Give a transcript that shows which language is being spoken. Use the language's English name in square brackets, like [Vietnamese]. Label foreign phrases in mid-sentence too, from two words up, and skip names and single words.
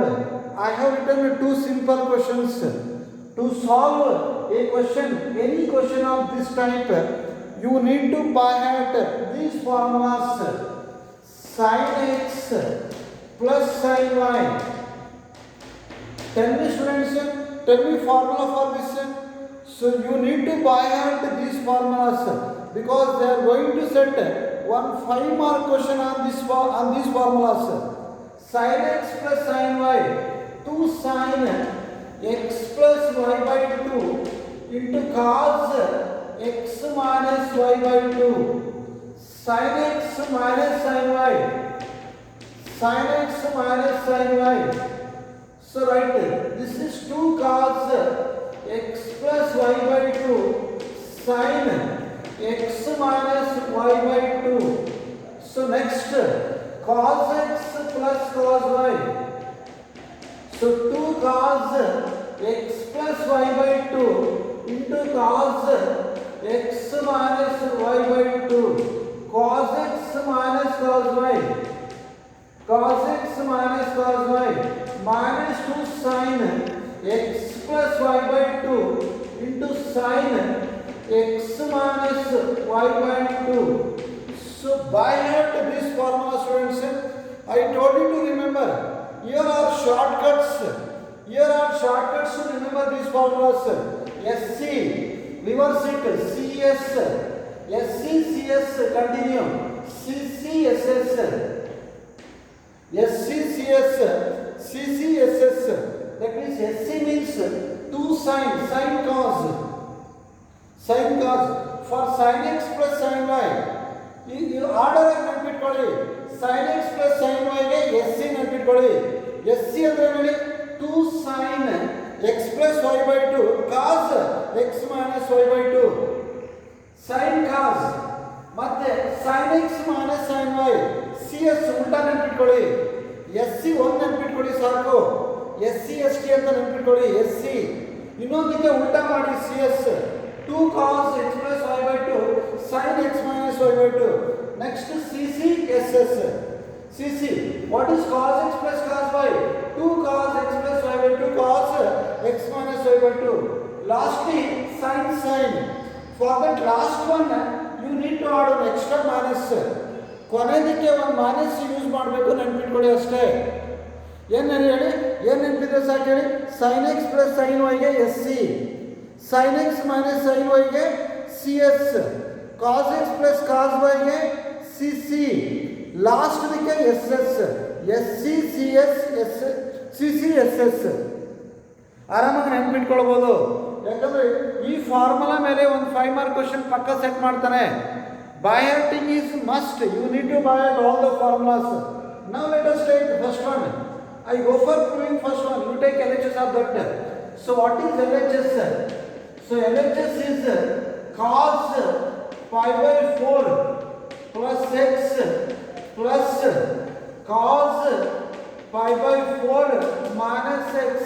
[English] I have written two simple questions. To solve a question, any question of this type, you need to by heart these formulas: sin x plus sin y. Tell me, students, tell me formula for this. So you need to by heart these formulas because they are going to set one 5-mark question on these formulas. Sin x plus sin y, 2 sin x plus y by 2 into cos x minus y by 2. Sin x minus sin y, sin x minus sin y. So write this is 2 cos x plus y by 2 sin x minus y by 2. So next cos x plus cos y. So 2 cos x plus y by 2 into cos x minus y by 2. Cos x minus cos y. Cos x minus cos y minus 2 sin x plus y by 2 into sin x minus y by 2. So by heart this formula, students, I told you to remember. Here are shortcuts. Here are shortcuts to remember these formulas. SC, reverse it, CS, SC, CS, continue, CC, SS, SC, CS, CC, SS. That means SC means 2 sin cos. For sin x plus sin y. You order [Kannada] ನೆನಪಿಟ್ಕೊಳ್ಳಿ. [English] sin x plus sin y [Kannada] ಗೆ SC ನೆನಪಿಟ್ಕೊಳ್ಳಿ. SC ಅಂದ್ರೆ ನೋಡಿ [English] 2 sin x plus y by 2 [Kannada] cos x minus y by 2. [English] sin cos [Kannada] ಮತ್ತೆ [English] sin x minus sin y. [Kannada] CS ಉಲ್ಟಾ ನೆನಪಿಟ್ಕೊಳ್ಳಿ. SC ಒಂದು ನೆನಪಿಟ್ಕೊಳ್ಳಿ ಸಾಕು. [English] SC ST [Kannada] ಅಂತ ನೆನಪಿಟ್ಕೊಳ್ಳಿ. SC ಇನ್ನೊಂದಕ್ಕೆ ಉಲ್ಟಾ ಮಾಡಿ [English] CS 2 cos x plus y by 2 [Kannada] sin x minus y by 2. [English] Next CC SS. CC, what is cos x plus cos y? 2 cos x plus y by 2 cos x minus y by 2. Lastly sin. For that last one you need to add an extra minus. [Kannada] ಕೊನೆಯದಕ್ಕೆ ಒಂದು ಮೈನಸ್ ಯೂಸ್ ಮಾಡಬೇಕು, ನೆನಪಿಟ್ಕೊಳ್ಳಿ ಅಷ್ಟೇ. ಏನು ಹೇಳಿ, ಏನು ನೆನಪಿದ್ರೆ ಸಾಕು ಹೇಳಿ. [English] sin x plus sin y [Kannada] ಗೆ SC, [English] sin x minus sin y [Kannada] ಗೆ CS, [English] cos x plus cos y [Kannada] ಗೆ CC, ಲಾಸ್ಟ್ ಅದಕ್ಕೆ SS, [English] SC CS CC SS. [Kannada] ಆರಾಮಾಗಿ ನೆನಪಿಟ್ಕೊಳ್ಬೋದು. ಯಾಕಂದ್ರೆ ಈ ಫಾರ್ಮುಲಾ ಮೇಲೆ ಒಂದು [English] 5-mark question [Kannada] ಪಕ್ಕ ಸೆಟ್ ಮಾಡ್ತಾನೆ. [English] By hearting is must. You need to by heart all the formulas. Now let us take the first one. I go for proving first one. You take LHS of that. So what is LHS? So LHS is cos pi by 4 plus x plus cos pi by 4 minus x.